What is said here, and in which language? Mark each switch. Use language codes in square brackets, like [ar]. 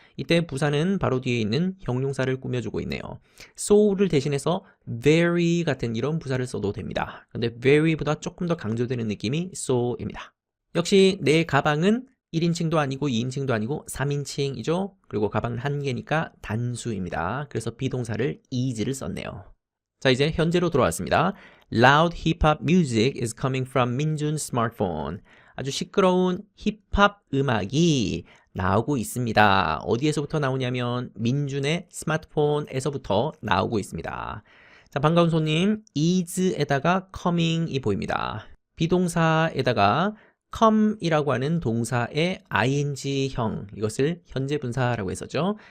[ko] 이때 부사는 바로 뒤에 있는 형용사를 꾸며주고 있네요. so를 대신해서 very 같은 이런 부사를 써도 됩니다. 근데 very보다 조금 더 강조되는 느낌이 so입니다. 역시 내 가방은 1인칭도 아니고 2인칭도 아니고 3인칭이죠. 그리고 가방은 한 개니까 단수입니다. 그래서 비동사를 is를 썼네요. 자, 이제 현재로 돌아왔습니다. [en] Loud hip-hop music is coming from 민준's smartphone. [ko] 아주 시끄러운 힙합 음악이 나오고 있습니다. 어디에서부터 나오냐면 민준의 스마트폰에서부터 나오고 있습니다. 자, 반가운 손님, is에다가 coming이 보입니다. 비동사에다가 come이라고 하는 동사의 ing형, 이것을 현재 분사라고 했었죠.